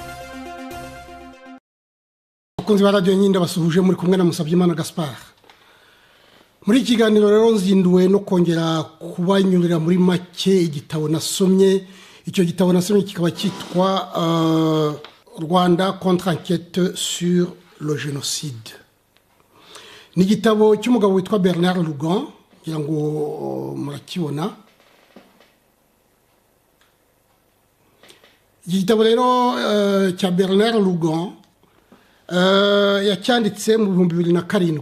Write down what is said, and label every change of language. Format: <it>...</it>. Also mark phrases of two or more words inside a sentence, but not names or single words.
<rw>Abakunzi ba radiyo Inkingi basuhuje, muri kumwe na Musabyimana Gaspard. Muri iki kiganiro rero nzinduwe no kongera kubanyurira muri make igitabo nasomye. Icyo gitabo nasomye kikaba cyitwa Rwanda contre-enquête sur le génocide. Ni igitabo cy'umugabo witwa Bernard Lugan, ngira ngo murakibona. Igitabo rero cya Bernard Lugan yacyanditse mu 2007.</rw>